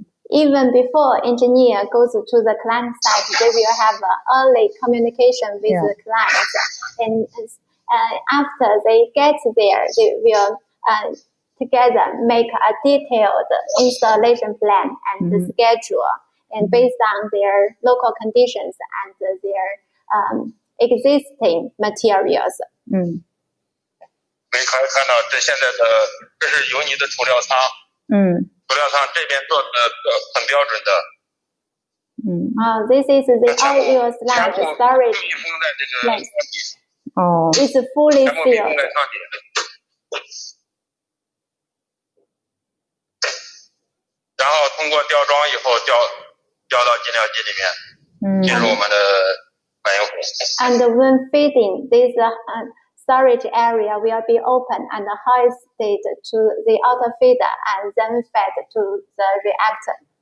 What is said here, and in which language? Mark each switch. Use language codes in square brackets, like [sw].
[en] Even before engineer goes to the client site, they will have early communication with the client, and after they get there, they will together make a detailed installation plan and the schedule, and based on their local conditions and their existing materials. [zh] 可以看到，现在这是油泥的储料仓。储料仓这边做的很标准的。 [en] This is the oil sludge storage place. It's fully sealed. [zh] 然后通过吊装以后吊到计量机里面，进入我们的反应炉。 [en] And when feeding, this storage area will be open and hoisted to the outer feeder and then fed to the reactor.